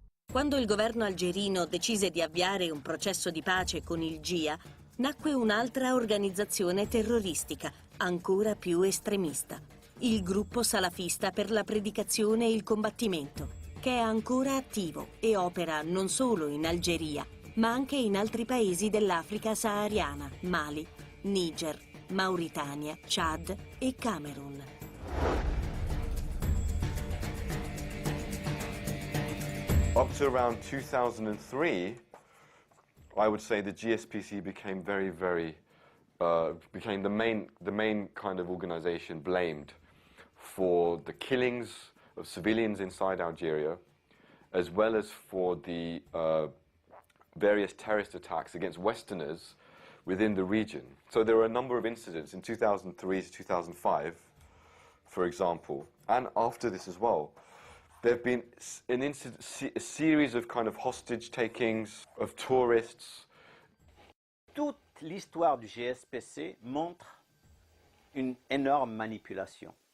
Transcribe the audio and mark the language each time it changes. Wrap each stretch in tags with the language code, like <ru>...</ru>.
<it>Quando il governo algerino decise di avviare un processo di pace con il GIA, nacque un'altra organizzazione terroristica, ancora più estremista, il gruppo salafista per la predicazione e il combattimento, che è ancora attivo e opera non solo in Algeria, ma anche in altri paesi dell'Africa sahariana, Mali, Niger, Mauritania, Chad e Camerun.</it> <en>Up to around 2003, I would say the GSPC became became the main kind of organization blamed for the killings of civilians inside Algeria, as well as for the various terrorist attacks against Westerners within the region. So there were a number of incidents in 2003 to 2005, for example, and after this as well. There have been a series of kind of hostage takings of tourists.</en> <fr>Toute l'histoire du GSPC montre une énorme manipulation.</fr>